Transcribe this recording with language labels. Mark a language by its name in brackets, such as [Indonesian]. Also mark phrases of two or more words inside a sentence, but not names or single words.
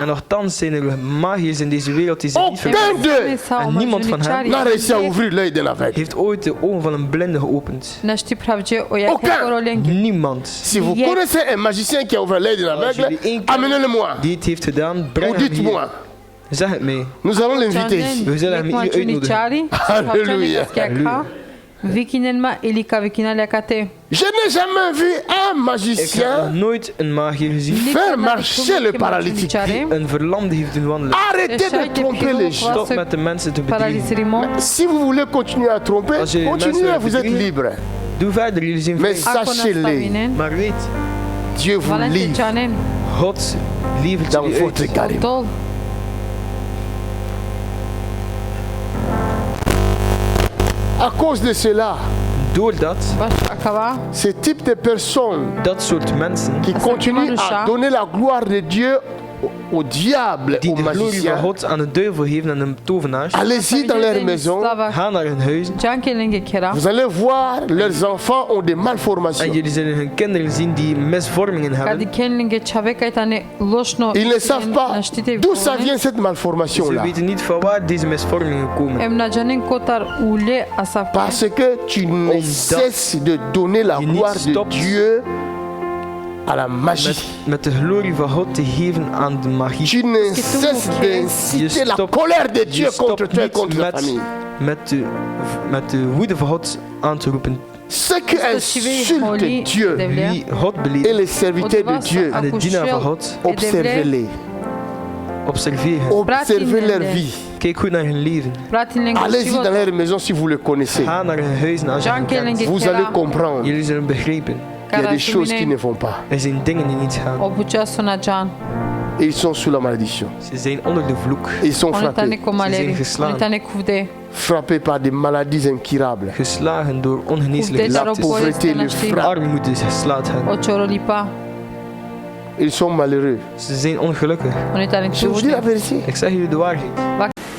[Dutch] En nogthans zijn er magiërs in deze wereld die zich niet [French] Aucun [Dutch] verbergen. [French] d'eux [Dutch] En niemand van hen [French] n'a réussi à ouvrir l'œil d'un aveugle. [Dutch] heeft ooit de ogen van een blinde geopend. Niemand. [French] Si vous connaissez un magicien qui a ouvert l'œil d'un aveugle, amenez-le-moi. [Dutch] Die het heeft gedaan, breng [French] Ou [Dutch] hem hier. [French] dites-moi. [Dutch] Zeg het mee. [French] Nous allons l'inviter ici. [Dutch] We zullen hem hier uitnodigen. [French] Alléluia. Je n'ai jamais vu un [Dutch] Ik heb nog [French] magicien [Dutch] nooit een magier gezien [French] faire marcher le paralytique. [Dutch] die een verlamde heeft doen wandelen. [French] Arrêtez de tromper les gens. [Dutch] Stop met de mensen te bedriegen. [French] Si vous voulez continuer à tromper, [Dutch] Als je [French] continuez, [Dutch] mensen [French] vous êtes [Dutch] bedriegt, [French] libre. [Dutch] Doe verder, jullie zijn [French] Mais [Dutch] vrij. [French] sachez-le, [Dutch] Maar weet, [French] Dieu vous livre [Dutch] God lievert [French] dans [Dutch] jullie [French] votre [Dutch] uit. [French] carême. À cause de cela, [Dutch] Doordat, [French] ce type de personnes [Dutch] dat soort mensen [French] qui continuent à donner la gloire de Dieu au diable, [Dutch] die [French] aux [Dutch] de glorie van [French] magiciens. [Dutch] God aan de duivel geven en de tovenaars. [French] Allez-y dans leur maison. [Dutch] Ga naar hun huizen [French] Vous allez voir, leurs enfants ont des [Dutch] en [French] malformations. [Dutch] jullie zullen hun kinderen zien die misvormingen hebben. [French] Ils ne savent pas d'où ça vient cette [Dutch] Ze [French] malformation-là. [Dutch] weten niet van waar deze misvormingen komen. [French] Parce que tu ne cesses de donner la gloire de Dieu à la magie. [Dutch] Met de glorie van God te geven aan de magie. [French] Tu ne cesses d'inciter la colère de Dieu contre toi et contre ta famille. [Dutch] met de woede van God aan te roepen. [French] Ceux qui insultent Dieu [Dutch] Wie God [French] et [Dutch] beledigen [French] les serviteurs de Dieu, [Dutch] en de dienaar van God, [French] observez-les. [Dutch] observeer hen. [French] Observez leur vie. [Dutch] Kijk goed naar hun leven. [French] Allez-y dans leur maison si vous le connaissez. [Dutch] Ga naar hun huizen als je hen kent. [French] Vous allez comprendre [Dutch] Jullie zullen begrijpen. [French] qu'il y a des choses qui ne vont pas. [Dutch] Er zijn dingen die niet gaan. [French] Et ils sont sous la malédiction. [Dutch] Ze zijn onder de vloek. [French] Ils sont frappés. Frappés par des maladies incurables. [Dutch] Geslagen door ongeneeslijke [French] La [Dutch] ziektes. [French] pauvreté les frappe. [Dutch] Armoede slaat hen. [French] Ils sont malheureux. [Dutch] Ze zijn ongelukkig. [French] Je vous dis la vérité. [Dutch] Ik zeg jullie de waarheid.